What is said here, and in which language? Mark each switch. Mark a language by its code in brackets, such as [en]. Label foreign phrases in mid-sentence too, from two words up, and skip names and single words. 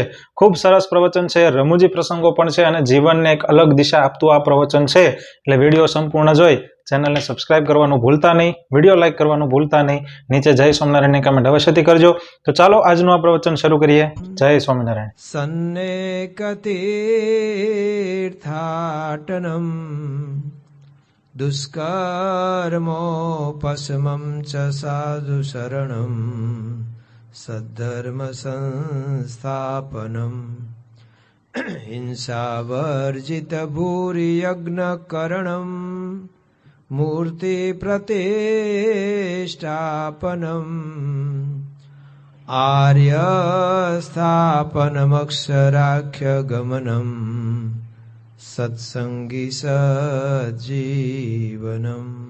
[gu] ખૂબ સરસ પ્રવચન છે, રમૂજી પ્રસંગો પણ છે અને જીવનને એક અલગ દિશા આપતું આ પ્રવચન છે। એટલે વિડીયો સંપૂર્ણ જોઈ ચેનલને સબસ્ક્રાઇબ કરવાનું ભૂલતા નહીં, વિડીયો લાઇક કરવાનું ભૂલતા નહીં, નીચે જય સ્વામિનારાયણની કમેન્ટ અવશ્યથી કરજો। તો ચાલો આજનું આ પ્રવચન શરૂ કરીએ। જય સ્વામિનારાયણ। [sa] સન્નેકતીર્થાટનમ दुष्कर्मोपशमं च साधु शरणं सद्धर्म संस्थापनं हिंसावर्जित भूरि यज्ञकरणं मूर्ति प्रतिष्ठापनं आर्य स्थापनमक्षराख्य गमनं सत्संगी सज्जीवनम।